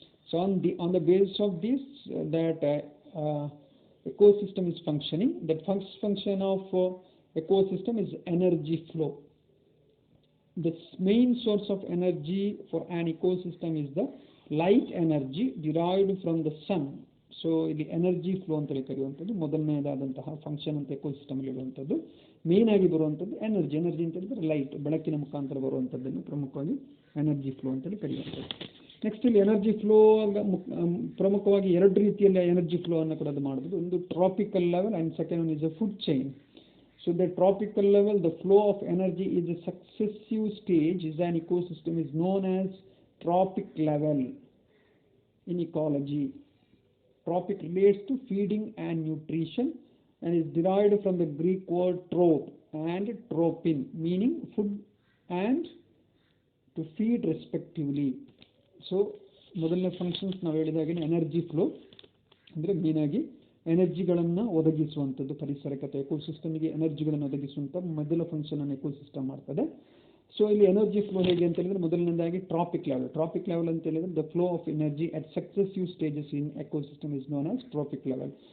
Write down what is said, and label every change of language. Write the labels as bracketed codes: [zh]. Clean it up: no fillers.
[en] So on the basis of this, that ecosystem is functioning. The first function of ecosystem is energy flow. The main source of energy for an ecosystem is the light energy derived from the sun. [kn] So ಇಲ್ಲಿ energy flow ಅಂತೇಳಿ ಕರೆಯುವಂಥದ್ದು ಮೊದಲನೇದಾದಂತಹ function ಅಂತ ecosystem ಇರುವಂಥದ್ದು. Main ಆಗಿ ಬರುವಂಥದ್ದು energy ಅಂತ ಹೇಳಿದ್ರೆ light, ಬೆಳಕಿನ ಮುಖಾಂತರ ಬರುವಂಥದ್ದನ್ನು ಪ್ರಮುಖವಾಗಿ ಎನರ್ಜಿ ಫ್ಲೋ ಅಂತೇಳಿ ಕರೆಯುವಂಥದ್ದು. ನೆಕ್ಸ್ಟ್ ಇಲ್ಲಿ ಎನರ್ಜಿ ಫ್ಲೋ ಪ್ರಮುಖವಾಗಿ ಎರಡು ರೀತಿಯಲ್ಲಿ ಎನರ್ಜಿ ಫ್ಲೋ ಅನ್ನು ಕೂಡ ಅದು ಮಾಡಬಹುದು. [en] ಒಂದು tropical level and second one is a food chain. So the tropical level, the flow of energy is a successive stage is an ecosystem is known as tropic level in ecology. Tropic relates to feeding and nutrition and is derived from the Greek word trop and tropin, meaning food and to feed respectively. So [kn] ಮೊದಲನೇ functions ನಾವು ಹೇಳಿದಾಗೆ energy flow ಅಂದರೆ ಮೇನಾಗಿ ಎನರ್ಜಿಗಳನ್ನು ಒದಗಿಸುವಂಥದ್ದು ಪರಿಸರಕ್ಕೆ ಅಥವಾ ಎಕೋಸಿಸ್ಟಮ್ಗೆ ಎನರ್ಜಿಗಳನ್ನು ಒದಗಿಸುವಂಥ ಮೊದಲ function ಅನ್ನು ecosystem ಮಾಡ್ತದೆ. ಸೊ ಇಲ್ಲಿ ಎನರ್ಜಿ ಫ್ಲೋ ಹೇಗೆ ಅಂತ ಹೇಳಿದ್ರೆ [en] ಮೊದಲನೇದಾಗಿ tropic level ಅಂತ ಹೇಳಿದ್ರೆ the flow of energy at successive stages in ecosystem is known as tropic level.